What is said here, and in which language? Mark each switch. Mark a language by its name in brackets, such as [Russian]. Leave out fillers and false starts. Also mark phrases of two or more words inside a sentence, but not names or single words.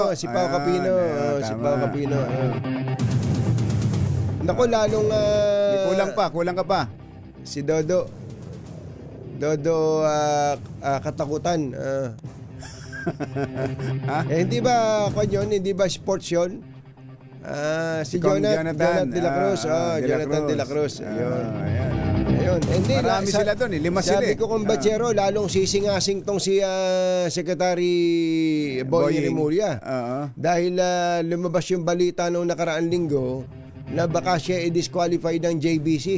[Filipino] Si Pau Capino. Si Pau Capino. Naku, lalong... kulang ka pa. Si Dodo katakutan. Hindi ba hindi ba sports yun? Si Jonathan de la Cruz. Jonathan de la Cruz. Ayun. Hindi, marami sila doon, 5 sila. Sabi ko kung Bachero, lalong sisingasing tong si Secretary Boy Rimulya. Dahil lumabas yung balita noong nakaraang linggo na baka siya i-disqualify ng JBC.